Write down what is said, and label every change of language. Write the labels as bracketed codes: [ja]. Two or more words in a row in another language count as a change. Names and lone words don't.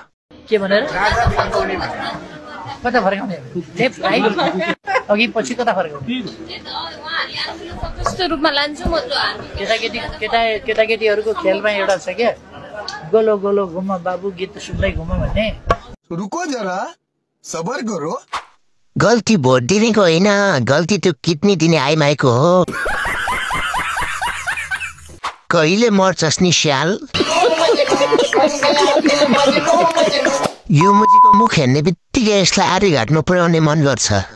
[ne] के भनेर कता फर्काउने [en] left right [ne] अघि पछि कता फर्काउने कस्तो रूपमा लान्छु म केटाकेटीहरूको खेलमा एउटा छ क्या गोलो गोलो घुम बाबु गीत सुन्दै घुम भन्ने। [hi] रुको जरा सबर करो। [ne] गल्ती भोट दिनेको होइन गल्ती त्यो किडनी दिने आइमाईको हो। कहिले मर्छस् नि स्याल। यो मुजीको मुख हेर्ने बित्तिकै यसलाई आरी घाट्नु पुर्याउने मन गर्छ।